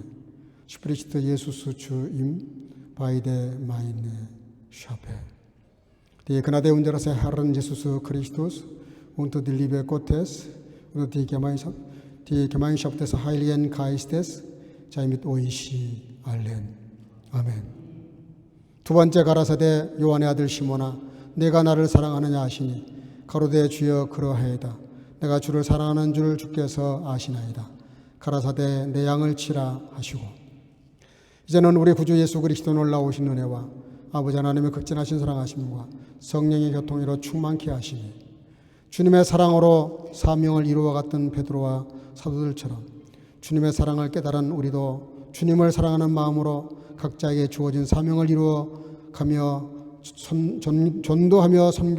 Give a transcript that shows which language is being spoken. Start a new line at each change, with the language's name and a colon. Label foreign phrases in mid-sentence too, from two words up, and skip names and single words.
German: Spricht Jesus zu ihm, beide meine Schafe. Die Gnade unseres Herrn Jesus Christus und die Liebe Gottes und die Gemeinschaft des Heiligen Geistes sei mit euch allen.
Korean: 아멘. 두 번째 가라사대 요한의 아들 시몬아, 내가 나를 사랑하느냐 하시니 가로되 주여 그러하이다. 내가 주를 사랑하는 줄 주께서 아시나이다. 가라사대 내 양을 치라 하시고, 이제는 우리 구주 예수 그리스도 놀라우신 은혜와 아버지 하나님의 극진하신 사랑하심과 성령의 교통으로 충만케 하시니 주님의 사랑으로 사명을 이루어갔던 베드로와 사도들처럼 주님의 사랑을 깨달은 우리도 주님을 사랑하는 마음으로 각자에게 주어진 사명을 이루어가며 전도하며